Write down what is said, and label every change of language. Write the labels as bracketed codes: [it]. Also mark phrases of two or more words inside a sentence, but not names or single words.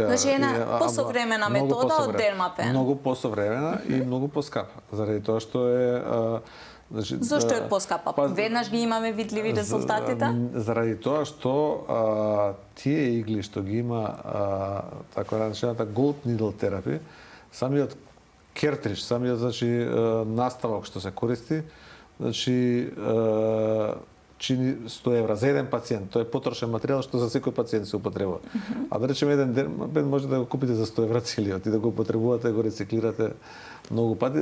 [mk] Значи една посовремена метода од дермапен. Многу посовремена и многу поскапа, заради тоа што е... Зошто е поскапа? Веднаш ги имаме видливи резултатите? Заради тоа што тие игли што ги има така наречената [en] gold needle therapy, [mk] самиот кертридж, самиот значи наставок што се користи, значи чини 100 евра за еден пациент. Тоа е потрошен материјал што за секој пациент се употребува. А да речеме еден дермапен може да го купите за 100 евра целиот и да го употребувате, го рециклирате многу пати.